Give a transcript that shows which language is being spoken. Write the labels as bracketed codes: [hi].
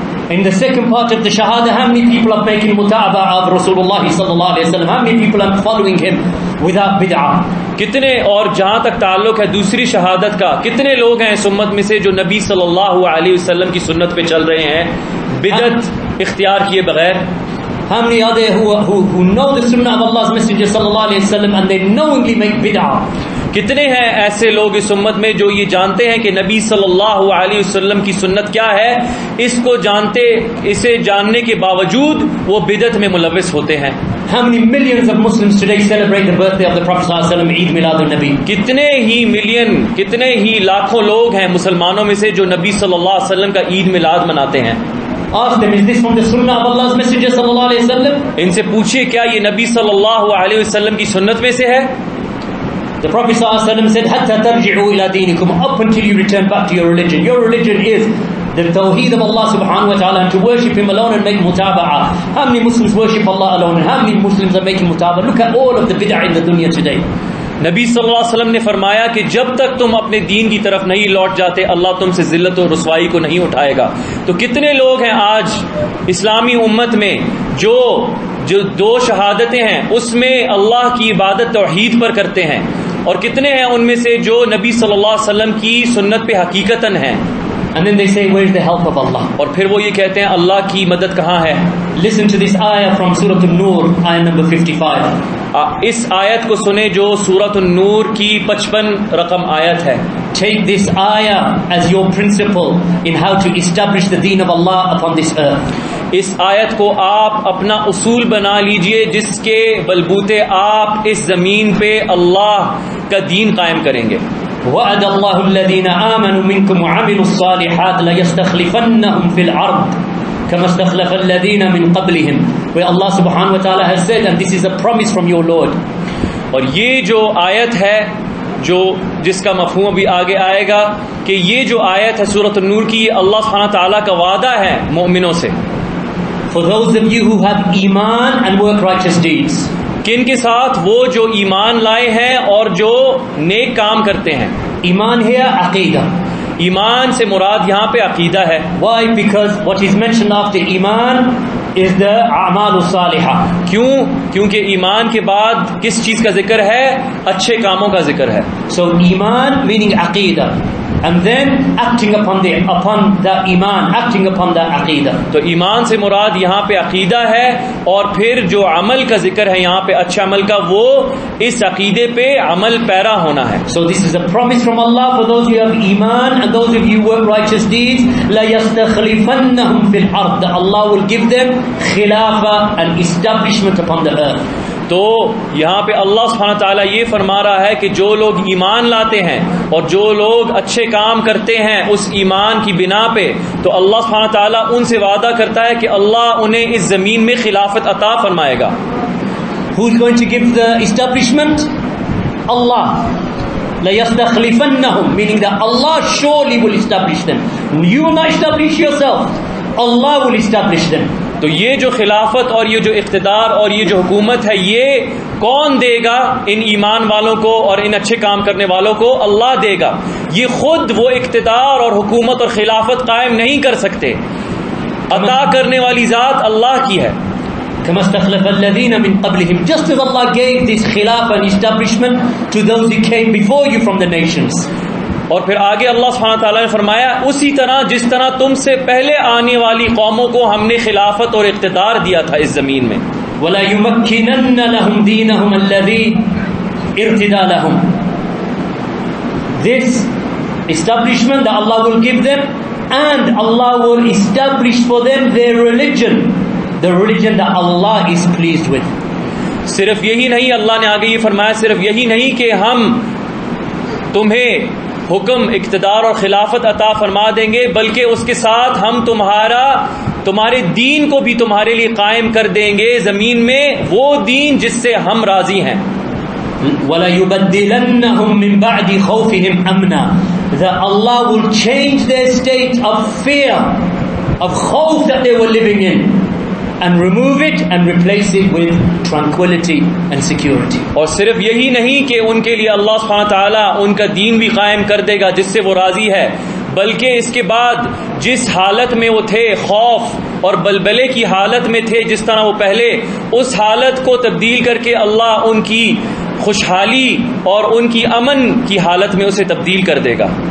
[en] in the second part of the shahada, how many people are making muta'aba of Rasulullah sallallahu alaihi wasallam? How many people are following him without bid'ah? [ur] کتنے اور جہاں تک تعلق ہے دوسری شہادت کا، کتنے لوگ ہیں اس امت میں سے جو نبی صلی اللہ علیہ وسلم کی سنت پہ چل رہے ہیں بدعت اختیار کیے بغیر؟ [en] How many are there who know the sunnah of Allah's messenger sallallahu alaihi wasallam and they knowingly make bid'ah? [ur] کتنے ہیں ایسے لوگ اس امت میں جو یہ جانتے ہیں کہ نبی صلی اللہ علیہ وسلم کی سنت کیا ہے، اس کو جانتے، اسے جاننے کے باوجود وہ بدعت میں ملوث ہوتے ہیں؟ [en] How many millions of Muslims today celebrate the birthday of the Prophet sallallahu alaihi wasallam, Eid Milad al-Nabi? [ur] کتنے ہی ملین، کتنے ہی لاکھوں لوگ ہیں مسلمانوں میں سے جو نبی صلی اللہ علیہ وسلم کا عید میلاد مناتے ہیں. [en] Ask them, is this from the sunnah of Allah's messenger sallallahu alaihi wasallam? [ur] ان سے پوچھیے کیا یہ نبی صلی اللہ علیہ وسلم کی سنت میں سے ہے؟ [en] The Prophet sallallahu alaihi wasallam said, [ar] "Hatta tarji'u ila dinikum," [en] up until you return back to your religion. Your religion is the tawheed of Allah subhanahu wa ta'ala and to worship Him alone and make mutaba'ah. How many Muslims worship Allah alone and how many Muslims are making mutaba'ah? Look at all of the bid'ah in the dunya today. [ur] نبی صلی اللہ علیہ وسلم نے فرمایا کہ جب تک تم اپنے دین کی طرف نہیں لوٹ جاتے اللہ تم سے ذلت و رسوائی کو نہیں اٹھائے گا. تو کتنے لوگ ہیں آج اسلامی امت میں جو دو شہادتیں ہیں اس میں اللہ کی عبادت توحید پر کرتے ہیں، اور کتنے ہیں ان میں سے جو نبی صلی اللہ علیہ وسلم کی سنت پہ حقیقتاً ہیں. [en] And then they say, where is the help of Allah? [ur] اور پھر وہ یہ کہتے ہیں اللہ کی مدد کہاں ہے. [en] Listen to this ayah from Surah An-Nur, ayah number 55. [ur] اس آیت کو سنیں جو سورۃ النور کی 55 رقم آیت ہے. [en] Take this ayah as your principle in how to establish the deen of Allah upon this earth. [ur] اس آیت کو آپ اپنا اصول بنا لیجئے جس کے بلبوتے آپ اس زمین پہ اللہ کا دین قائم کریں گے. [ar] وعد اللہ الذین آمنوا منکم وعملوا الصالحات لیستخلفنہم فی الارض كما استخلف الذین من قبلہم. [en] Where Allah subhanahu wa ta'ala has said, and this is a promise from your Lord. [ur] اور یہ جو آیت ہے جو جس کا مفہوم ابھی آگے آئے گا کہ یہ جو آیت ہے سورۃ النور کی، یہ اللہ سبحانہ تعالیٰ کا وعدہ ہے مومنوں سے. [en] For those of you who have ایمان and work righteous deeds. [ur] کن کے ساتھ؟ وہ جو ایمان لائے ہیں اور جو نیک کام کرتے ہیں. ایمان ہے عقیدہ. ایمان سے مراد یہاں پہ عقیدہ ہے. [en] Why? Because what is mentioned after ایمان is the اعمال الصالحہ. [ur] کیوں؟ کیونکہ ایمان کے بعد کس چیز کا ذکر ہے؟ اچھے کاموں کا ذکر ہے. [en] So ایمان meaning عقیدہ, and then acting upon the ایمان, acting upon the عقیدہ. [ur] تو ایمان سے مراد یہاں پہ عقیدہ ہے اور پھر جو عمل کا ذکر ہے یہاں پہ اچھے عمل کا، وہ اس عقیدے پہ عمل پیرا ہونا ہے. [en] So this is a promise from Allah for those who have ایمان and those of you who work righteous deeds. [ar] لَيَسْتَخْلِفَنَّهُمْ فِي الْأَرْضِ. [en] Allah will give them خلافہ and establishment upon the earth. [ur] تو یہاں پہ اللہ سبحانہ تعالیٰ یہ فرما رہا ہے کہ جو لوگ ایمان لاتے ہیں اور جو لوگ اچھے کام کرتے ہیں اس ایمان کی بنا پہ، تو اللہ سبحانہ تعالیٰ ان سے وعدہ کرتا ہے کہ اللہ انہیں اس زمین میں خلافت عطا فرمائے گا. [en] Who is going to give the establishment? Allah. لَيَسْتَخْلِفَنَّهُمْ, meaning that Allah surely will establish them. You will not establish yourself. Allah will establish them. [ur] تو یہ جو خلافت اور یہ جو اقتدار اور یہ جو حکومت ہے، یہ کون دے گا ان ایمان والوں کو اور ان اچھے کام کرنے والوں کو؟ اللہ دے گا. یہ خود وہ اقتدار اور حکومت اور خلافت قائم نہیں کر سکتے. عطا کرنے والی ذات اللہ کی ہے. [ar] كما استخلف الذين من قبلهم, [en] just as Allah gave this khilafah and establishment to those who came before you from the nations. [ur] اور پھر آگے اللہ سبحانہ تعالیٰ نے فرمایا اسی طرح جس طرح تم سے پہلے آنے والی قوموں کو ہم نے خلافت اور اقتدار دیا تھا اس زمین میں. [ar] وَلَا يُمَكِّنَنَّ لَهُمْ دِينَهُمْ الَّذِي ارْتِدَى لَهُمْ. [en] This establishment that Allah will give them, and Allah will establish for them their religion, the religion that Allah is pleased with. [ur] صرف یہی نہیں، اللہ نے آگے یہ فرمایا صرف یہی نہیں کہ ہم تمہیں حکم، اقتدار اور خلافت عطا فرما دیں گے، بلکہ اس کے ساتھ ہم تمہارے دین کو بھی تمہارے لیے قائم کر دیں گے زمین میں، وہ دین جس سے ہم راضی ہیں. [ar] وَلَيُبَدِّلَنَّهُمْ مِنْ بَعْدِ خَوْفِهِمْ أَمْنًا. [en] That Allah will change their state of fear, of khawf that they were living in, and remove it and replace it with tranquility and security. [ur] اور صرف یہی نہیں کہ ان کے لیے اللہ سبحانہ تعالیٰ ان کا دین بھی قائم کر دے گا جس سے وہ راضی ہے، بلکہ اس کے بعد جس حالت میں وہ تھے، خوف اور بلبلے کی حالت میں تھے جس طرح وہ پہلے، اس حالت کو تبدیل کر کے اللہ ان کی خوشحالی اور ان کی امن کی حالت میں اسے تبدیل کر دے گا.